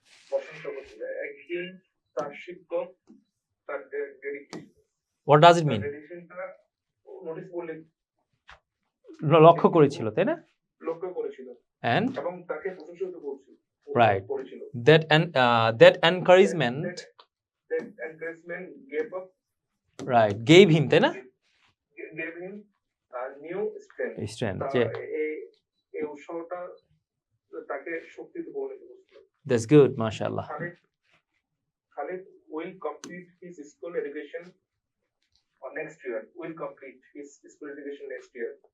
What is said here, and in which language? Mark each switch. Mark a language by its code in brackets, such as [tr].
[bn] প্রশংসা করছিল। একদিন তার শিক্ষক তার dedication [en] What does it mean? [bn] ডেডিকেশনটা notice করলে লক্ষ্য করেছিল, তাই না? লক্ষ্য করেছিল [en] And [bn] এবং তাকে প্রশংসিত করছিল। [en] Right. [bn] করেছিল। [en] that encouragement, That encouragement gave up, gave him, [bn] তাই না? [en] gave him a new strength. Strength. তা Yeah, [bn] এই উৎসাহটা তাকে শক্তিতে পরিণত করেছিল। [en] that's good, mashallah. Khalid will complete his school education next year. Will complete his school education next year.